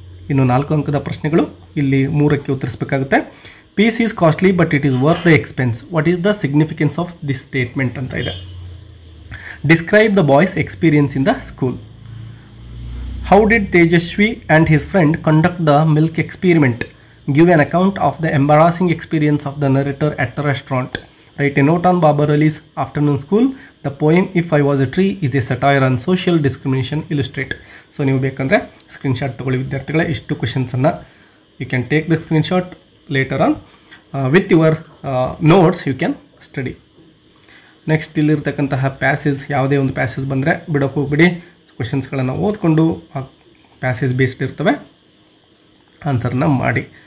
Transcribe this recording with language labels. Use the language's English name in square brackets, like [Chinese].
[Kannada] ಇನ್ನು 4 ಅಂಕದ ಪ್ರಶ್ನೆಗಳು, ಇಲ್ಲಿ 3ಕ್ಕೆ ಉತ್ತರಿಸಬೇಕಾಗುತ್ತೆ. [English] Peace is costly but it is worth the expense. What is the significance of this statement [Kannada] ಅಂತ ಇದೆ. [English] Describe the boys experience in the school. How did Tejaswi and his friend conduct the milk experiment? Give an account of the embarrassing experience of the narrator at the restaurant. Write a note on Babar Ali's afternoon school. The poem If I Was a Tree is a satire on social discrimination. Illustrate. [Kannada] So ನೀವು ಬೇಕಂದರೆ screenshot ತೊಗೊಳ್ಳಿ ವಿದ್ಯಾರ್ಥಿಗಳೇ. ಇಷ್ಟು ಕ್ವೆಶನ್ಸನ್ನು [English] You can take the screenshot later on with your notes you can study. [Kannada] Next ಇಲ್ಲಿರ್ತಕ್ಕಂತಹ passage, ಯಾವುದೇ ಒಂದು passage ಬಂದರೆ ಬಿಡೋಕೆ ಹೋಗ್ಬಿಡಿ. ಕ್ವೆಶನ್ಸ್ಗಳನ್ನು ಓದ್ಕೊಂಡು ಆ ಪ್ಯಾಸೇಜ್ ಬೇಸ್ಡ್ ಇರ್ತವೆ, ಆನ್ಸರ್ನ ಮಾಡಿ.